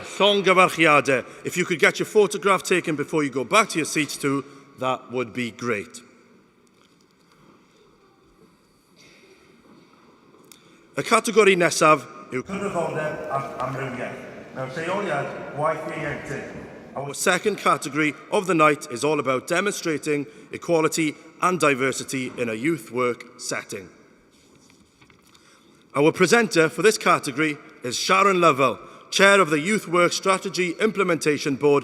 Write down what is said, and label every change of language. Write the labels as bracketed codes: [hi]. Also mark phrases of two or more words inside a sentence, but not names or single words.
[cy] Llongyfarchiadau. [en] If you could get your photograph taken before you go back to your seats too, that would be great. [cy] Y categori nesaf yw cyfrifoldeb ac amrywiaeth. Mewn lleoliad gwaith ieuenctid. [en] Our second category of the night is all about demonstrating equality and diversity in a youth work setting. Our presenter for this category is Sharon Lovell, Chair of the Youth Work Strategy Implementation Board.